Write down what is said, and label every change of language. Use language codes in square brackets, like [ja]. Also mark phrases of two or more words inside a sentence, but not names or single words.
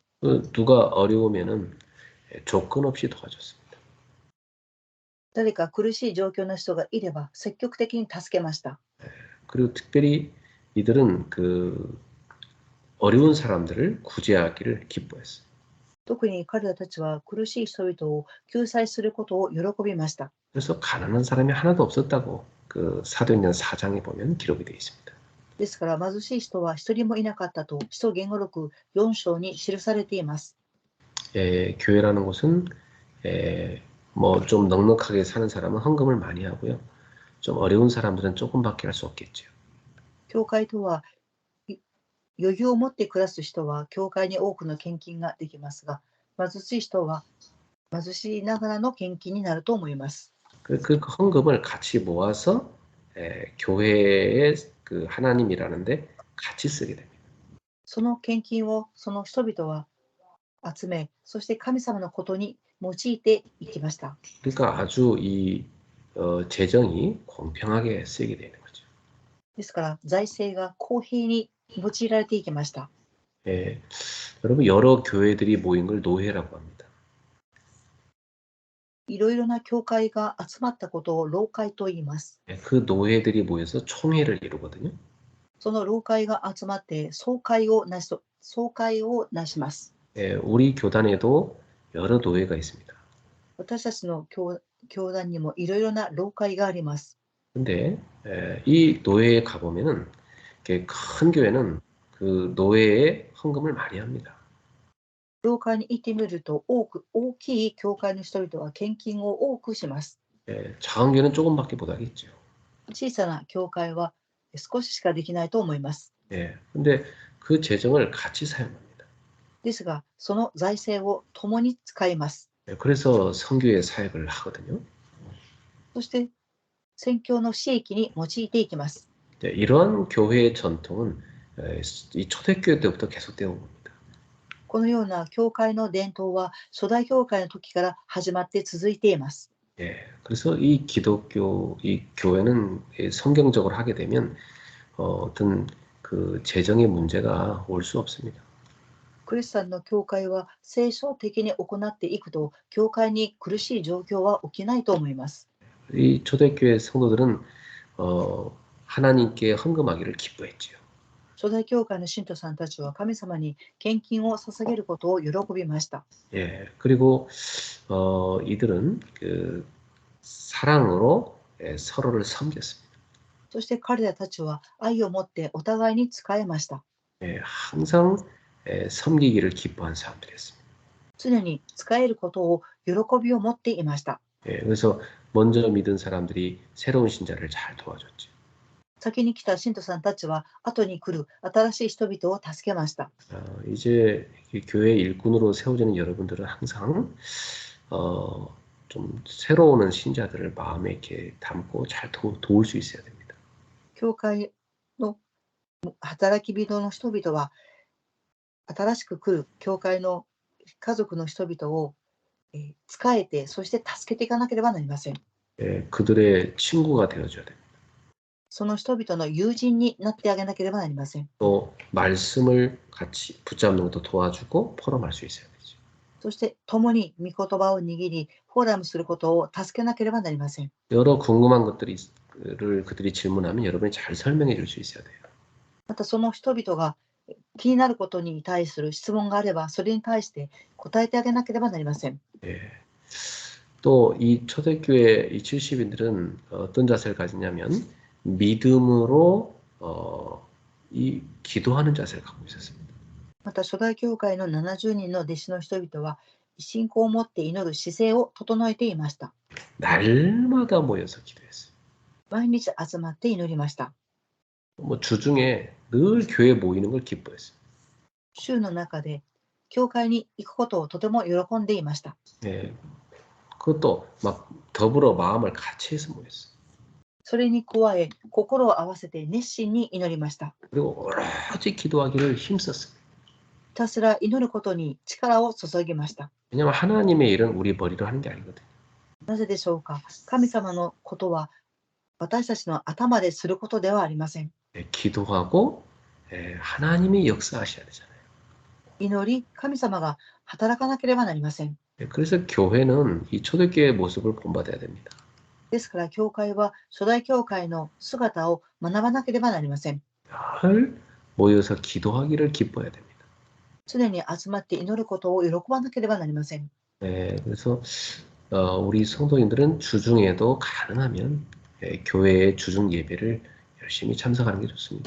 [ko] 누가 어려우면은 조건 없이 도와줬습니다. [ja] 誰か苦しい状況の人がいれば積極的に助けました。 [ko] 그리고 특별히 이들은 그 어려운 사람들을 구제하기를 기뻐했어요. [ja] 特に彼らたちは苦しい人々を救済することを喜びました。 [ko] 그래서 가난한 사람이 하나도 없었다고 그 사도행전 4장에 보면 기록이 되어 있습니다. [ja] ですから貧しい人は一人もいなかったと使徒言語録4章に記されています。 [ko] 교회라는 곳은 뭐 좀 넉넉하게 사는 사람은 헌금을 많이 하고요. 좀 어려운 사람들은 조금밖에 할 수 없겠죠. [ja] 教会とは余裕を持って暮らす人は教会に多くの献金ができますが、貧しい人は貧しいながらの献金になると思います。 [ko] 그 헌금을 같이 모아서 교회의 그 하나님이라는데 같이 쓰게 됩니다. [ja] その献金をその人々は集め、そして神様のことに用いていきました。 [ko] 그러니까 아주 이 재정이 공평하게 쓰이게 되는 거죠. [ja] ですから財政が公平に用いられていきました。 [ko] 예, 여러분 여러 교회들이 모인 걸 노회라고 합니다. [ja] いろいろな教会が集まったことを労会と言います。 [ko] 예, 그 노회들이 모여서 총회를 이루거든요. [ja] その労会が集まって総会をなします。 [ko] 예, 우리 교단에도 여러 노회가 있습니다. [ja] 私たちの教団にもいろいろな労会があります。 [ko] 근데 이 노회에 가보면은 이렇게 큰 교회는 그 노회에 헌금을 많이 합니다. [ja] 労会に行ってみると大きい教会の人々は献金を多くします。 [ko] 예, 작은 교회는 조금밖에 못 하겠죠. [ja] 小さな教会は少ししかできないと思います。 [ko] 예, 근데 그 재정을 같이 사용합니다. [ja] ですが、その財政を共に使います。 [ko] 예, 그래서 선교회 사역을 하거든요. [ja] そして宣教の私益に用いていきます。 [ko] 예, 이러한 교회의 전통은 이 초대교회 때부터 계속되어 온 겁니다. [ja] このような教会の伝統は初代教会の時から始まって続いています。 [ko] 예, 그래서 이 기독교, 이 교회는 성경적으로 하게 되면 어떤 그 재정의 문제가 올 수 없습니다. [ja] クリスチャンの教会は聖書的に行っていくと、教会に苦しい状況は起きないと思います。 [ko] 이 초대교회 성도들은 하나님께 헌금하기를 기뻐했지요. [ja] 初代教会の信徒さんたちは神様に献金を捧げることを喜びました。 [ko] 예, 그리고 이들은 그 사랑으로 서로를 섬겼습니다. [ja] そして彼らたちは愛を持ってお互いに仕えました。 [ko] 예, 항상 섬기기를 기뻐한 사람들이었습니다. [ja] 常に仕えることを喜びを持っていました。 [ko] 예, 그래서 먼저 믿은 사람들이 새로운 신자를 잘 도와줬죠. [ja] 先に来た信徒さんたちは後に来る新しい人々を助けました。 [ko] 이제 교회 일꾼으로 세워지는 여러분들은 항상 좀 새로 오는 신자들을 마음에 이렇게 담고 잘 도울 수 있어야 됩니다. [ja] 教会の働き人の人々は新しく来る教会の家族の人々を仕えて、そして助けていかなければなりません。 [ko] 예, 그들의 친구가 되어줘야 됩니다. [ja] その人々の友人になってあげなければなりません。 [ko] 또 말씀을 같이 붙잡는 것도 도와주고 포럼할 수 있어야 되죠. [ja] そして共に御言葉を握り、フォーラムすることを助けなければなりません。 [ko] 여러 궁금한 것들을 그들이 질문하면 여러분이 잘 설명해 줄 수 있어야 돼요. [ja] またその人々が気になることに対する質問があれば、それに対して答えてあげなければなりません。 [ko] 예. 또 이 초대교회 이 70인들은 어떤 자세를 가지냐면 믿음으로 이 기도하는 자세를 갖고 있었습니다. [ja] また初代教会の70人の弟子の人々は信仰を持って祈る姿勢を整えていました。 [ko] 날마다 모여서 기도했어요. [ja] 毎日集まって祈りました。 [ko] 뭐 주중에 늘 교회 모이는 걸 기뻐했어요. [ja] 週の中で教会に行くことをとても喜んでいました。 [ko] 예. 그것도 막 더불어 마음을 같이 해서 모였어요. [ja] それに加え、心を合わせて熱心に祈りました。 [ko] 그리고 오로지 기도하기를 힘썼어요. [ja] ひたすら祈ることに力を注ぎました。 [ko] 왜냐하면 하나님의 일은 우리 머리로 하는 게 아니거든요. [ja] なぜでしょうか。神様のことは私たちの頭ですることではありません。 [ko] 기도하고 하나님이 역사하셔야 되잖아요. [ja] 祈り、神様が働かなければなりません。 [ko] 그래서 교회는 이 초대교회의 모습을 본받아야 됩니다. [ja] ですから教会は初代教会の姿を学ばなければなりません。 [ko] 늘 모여서 기도하기를 기뻐해야 됩니다. [ja] 常に集まって祈ることを喜ばなければなりません。 [ko] 그래서 우리 성도인들은 주중에도 가능하면 교회의 주중 예배를 열심히 참석하는 게 좋습니다.